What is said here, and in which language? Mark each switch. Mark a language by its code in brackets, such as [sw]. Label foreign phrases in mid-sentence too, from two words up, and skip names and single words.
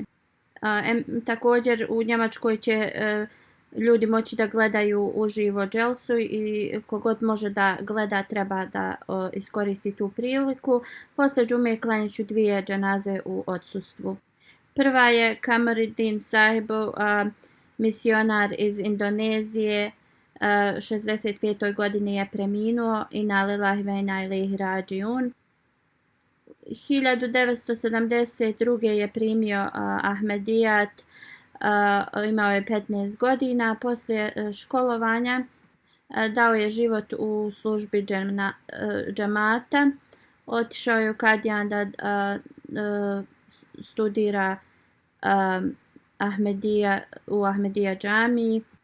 [bs] Također u Njemačkoj će ljudi moći da gledaju uživo dželsu i kogod može da gleda treba da iskoristi tu priliku. Posle džume klanjat ću 2 džanaze u odsustvu. Prva je Kamaruddin Sahibu, misionar iz Indonezije, 65. godini je preminuo, [ar] إنا لله وإنا إليه راجعون. [bs] 1972. je primio Ahmedijat, imao je 15 godina. Poslije školovanja dao je život u službi džamata. Otišao je u Kadijan da studira u Ahmedija džamiji.